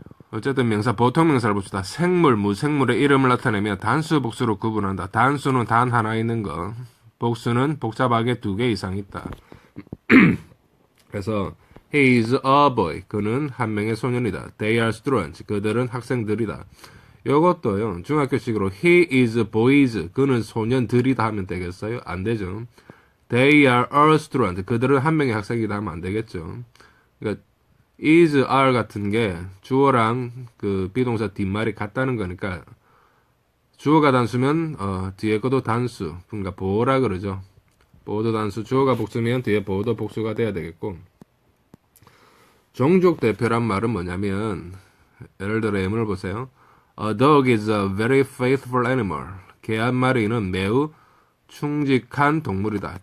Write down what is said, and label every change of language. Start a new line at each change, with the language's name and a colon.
Korean: 어쨌든 명사, 보통명사를 봅시다. 생물, 무생물의 이름을 나타내며 단수, 복수로 구분한다. 단수는 단 하나 있는 거, 복수는 복잡하게 두 개 이상 있다. 그래서
English: he is a boy,
Korean: 그는 한 명의 소년이다.
English: They are students,
Korean: 그들은 학생들이다. 요것도요, 중학교식으로
English: he is boys,
Korean: 그는 소년들이다 하면 되겠어요? 안 되죠.
English: They are a student,
Korean: 그들은 한 명의 학생이다 하면 안 되겠죠. 그러니까 is, are 같은 게 주어랑 그 비동사 뒷말이 같다는 거니까, 주어가 단수면 뒤에 것도 단수, 그러니까 보어라 그러죠. 보어도 단수, 주어가 복수면 뒤에 보어도 복수가 돼야 되겠고, 종족 대표란 말은 뭐냐면, 예를 들어 예문을 보세요.
English: A dog is a very faithful animal.
Korean: 개 한 마리는 매우 충직한 동물이다.